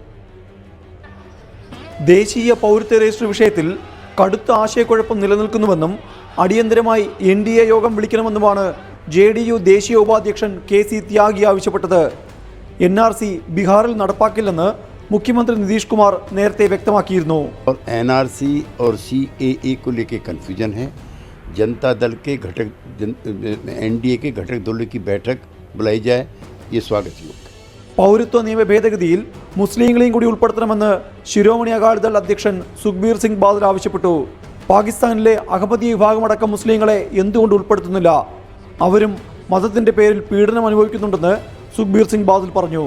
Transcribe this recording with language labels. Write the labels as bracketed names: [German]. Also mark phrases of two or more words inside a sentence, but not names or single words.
[Malayalam] ദേശീയ പൗരത്വ രജിസ്റ്റർ വിഷയത്തിൽ കടുത്ത ആശയക്കുഴപ്പം നിലനിൽക്കുന്നുവെന്നും അടിയന്തരമായി NDA യോഗം വിളിക്കണമെന്നുമാണ് JDU ദേശീയ ഉപാധ്യക്ഷൻ KC ത്യാഗി ആവശ്യപ്പെട്ടത്. NRC ബീഹാറിൽ നടപ്പാക്കില്ലെന്ന് മുഖ്യമന്ത്രി നിതീഷ് കുമാർ നേരത്തെ വ്യക്തമാക്കിയിരുന്നു. [Hindi] NRC और CAA को लेकर कन्फ्यूजन है. जनता दल के घटक NDA के घटक दलों की बैठक बुलाई जाए, ये स्वागत योग्य. [Malayalam] പൗരത്വ നിയമ ഭേദഗതിയിൽ മുസ്ലിങ്ങളെയും കൂടി ഉൾപ്പെടുത്തണമെന്ന് ശിരോമണി അകാലിദൾ അധ്യക്ഷൻ സുഖ്ബീർ സിംഗ് ബാദൽ ആവശ്യപ്പെട്ടു. പാകിസ്ഥാനിലെ അഹമ്മദി വിഭാഗമടക്കം മുസ്ലിങ്ങളെ എന്തുകൊണ്ട് ഉൾപ്പെടുത്തുന്നില്ല? അവരും മതത്തിന്റെ പേരിൽ പീഡനം അനുഭവിക്കുന്നുണ്ടെന്ന് സുഖ്ബീർ സിംഗ് ബാദൽ പറഞ്ഞു.